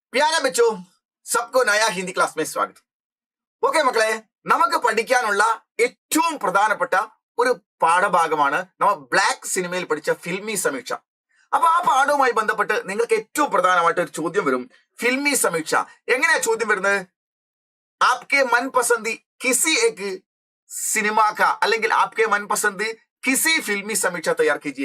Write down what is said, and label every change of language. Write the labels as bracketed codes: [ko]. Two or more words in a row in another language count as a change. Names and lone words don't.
[hi] प्यारे बच्चों, सबको नया हिंदी क्लास में स्वागत. [ml] ഓക്കെ മക്കളെ, നമുക്ക് പഠിക്കാനുള്ള ഏറ്റവും പ്രധാനപ്പെട്ട ഒരു പാഠഭാഗമാണ് നമ്മൾ ബ്ലാക്ക് സിനിമയിൽ പഠിച്ച ഫിൽമി സമീക്ഷ. അപ്പൊ ആ പാഠവുമായി ബന്ധപ്പെട്ട് നിങ്ങൾക്ക് ഏറ്റവും പ്രധാനമായിട്ട് ഒരു ചോദ്യം വരും. ഫിൽമി സമീക്ഷ എങ്ങനെയാ ചോദ്യം വരുന്നത്? [hi] आपके मनपसंदी किसी एक सिनेमा का അല്ലെങ്കിൽ आपके मनपसंदी किसी फ़िल्मी समीक्षा तैयार कीजिए.